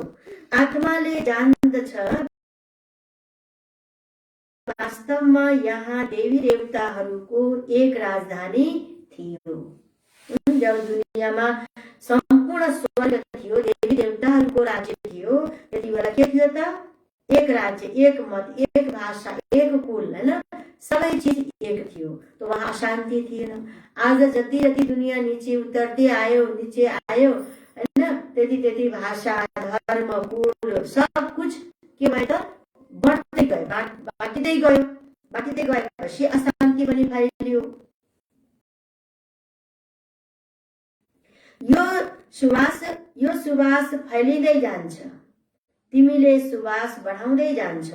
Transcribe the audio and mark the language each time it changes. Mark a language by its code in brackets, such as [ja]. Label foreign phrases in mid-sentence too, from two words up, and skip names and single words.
[ne] आत्माले जान्दछ वास्तवमा यहाँ देवी देवताहरूको एक राजधानी थियो। जब दुनियाँमा सम्पूर्ण स्वर्ग थियो, देवी देवताहरूको राज्य थियो, त्यति बेला के थियो त? एक राज्य, एक मत, एक भाषा, एक कुल हैन, सबै चीज एक थियो। [hi] तो वहाँ [ne] अशान्ति थिएन। आज जति जति दुनियाँ नीचे उतर्दै आयो, नीचे आयो हैन, त्यति भाषा, धर्म, कुल [hi] सब कुछ [ne] के भयो त? बढ्दै गयो, बाटिँदै गएपछि अशान्ति पनि फैलियो। यो सुवास फैलिँदै जान्छ। तिमीले सुवास बढाउँदै जान्छौ।